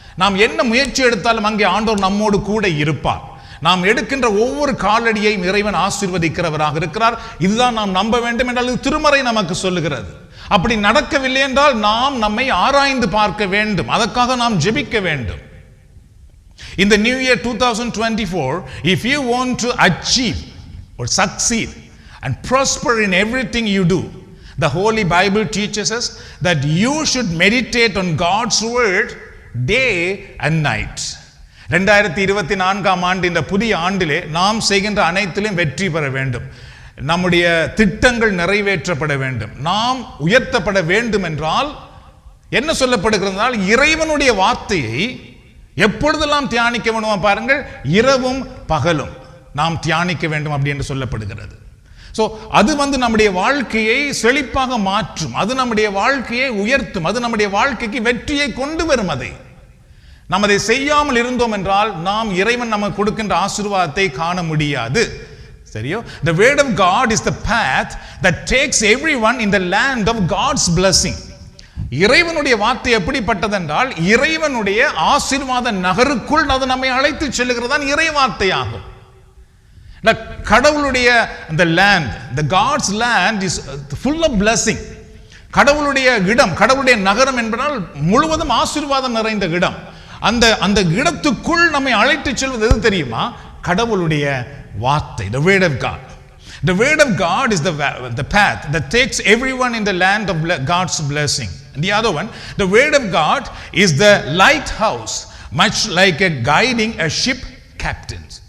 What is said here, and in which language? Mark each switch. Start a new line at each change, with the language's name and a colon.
Tamil: நாம் என்ன முயற்சி எடுத்தாலும் அங்கே ஆண்டவர் நம்மோடு கூட இருப்பார். நாம் எடுக்கின்ற ஒவ்வொரு காலடியையும் இறைவன் ஆசீர்வதிக்கிறவராக இருக்கிறார். இதுதான் நாம் நம்ப வேண்டும் என்றால் திருமறை நமக்கு சொல்லுகிறது. அப்படி நடக்கவில்லை என்றால் நாம் நம்மை ஆராய்ந்து பார்க்க வேண்டும், அதற்காக நாம் ஜெபிக்க வேண்டும்.
English: In the new year 2024, if you want to achieve or succeed and prosper in everything you do, the Holy Bible teaches us that you should meditate on God's word day and night.
Tamil: 2024ஆம் ஆண்டு இந்த புதிய ஆண்டிலே நாம் செய்கின்ற அனைத்திலும் வெற்றி பெற வேண்டும், நம்முடைய திட்டங்கள் நிறைவேற்றப்பட வேண்டும், நாம் உயர்த்தப்பட வேண்டும் என்றால் என்ன சொல்லப்படுகிறதால், இறைவனுடைய வார்த்தையை எப்பொழுதெல்லாம் தியானிக்க வேண்டும் பாருங்கள், இரவும் பகலும் நாம் தியானிக்க வேண்டும் அப்படி என்று சொல்லப்படுகிறது. ஸோ அது நம்முடைய வாழ்க்கையை செழிப்பாக மாற்றும், அது நம்முடைய வாழ்க்கையை உயர்த்தும், அது நம்முடைய வாழ்க்கைக்கு வெற்றியை கொண்டு வரும். அதை நாம் அதை செய்யாமல் இருந்தோம் என்றால் நாம் இறைவன் நமக்கு கொடுக்கின்ற ஆசீர்வாதத்தை காண முடியாது. சரியோ?
English: The word of God is the path that takes everyone in the land of God's blessing.
Tamil: இறைவனுடைய வார்த்தை எப்படிப்பட்டதென்றால் இறைவனுடைய ஆசீர்வாத நகருக்குள் அது நம்மை அழைத்து செல்லுகிறதான் இறை வார்த்தையாகும். கடவுளுடைய அந்த land,
English: the God's land is full of blessing.
Tamil: கடவுளுடைய இடம், கடவுளுடைய நகரம் என்பதால் முழுவதும் ஆசீர்வாதம் நிறைந்த இடம். அந்த இடத்துக்குள் நம்மை அழைத்து செல்வது எது தெரியுமா? கடவுளுடைய வார்த்தை,
English: the word of God. The word of God is the path that takes everyone in the land of God's blessing. And the other one, the word of God is the lighthouse, much like a guiding a ship captain.